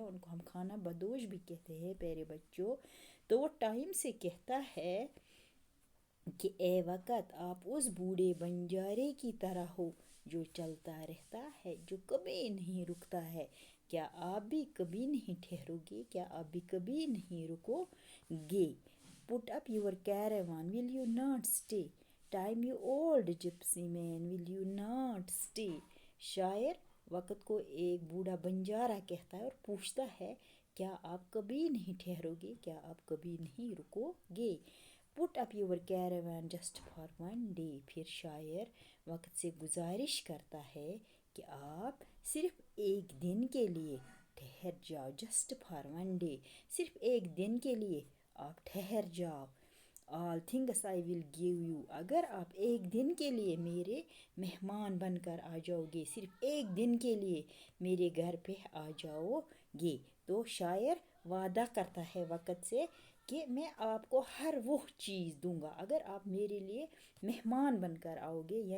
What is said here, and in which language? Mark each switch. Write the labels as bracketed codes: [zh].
[ur] ان کو ہم خانہ بدوش بھی کہتے ہیں پیارے بچوں. تو وہ ٹائم سے کہتا ہے کہ اے وقت, آپ اس بوڑھے بنجارے کی طرح ہو جو چلتا رہتا ہے, جو کبھی نہیں رکتا ہے. کیا آپ بھی کبھی نہیں ٹھہرو گے؟ کیا آپ بھی کبھی نہیں رکو گے؟ [en] Put up your caravan, will you not stay? Time you old gypsy man, will you not stay? [ur] شاعر وقت کو ایک بوڑھا بنجارا کہتا ہے اور پوچھتا ہے کیا آپ کبھی نہیں ٹھہرو گے؟ کیا آپ کبھی نہیں رکو گے؟ [en] Put up your caravan just for one day. [ur] پھر شاعر وقت سے گزارش کرتا ہے کہ آپ صرف ایک دن کے لیے ٹھہر جاؤ. [en] just for one day, [ur] صرف ایک دن کے لیے آپ ٹھہر جاؤ. [en] all things I will give you. [ur] اگر آپ ایک دن کے لیے میرے مہمان بن کر آ جاؤ گے, صرف ایک دن کے لیے میرے گھر پہ آ جاؤ گے, تو شاعر وعدہ کرتا ہے وقت سے کہ میں آپ کو ہر وہ چیز دوں گا اگر آپ میرے لیے مہمان بن کر آؤ گے.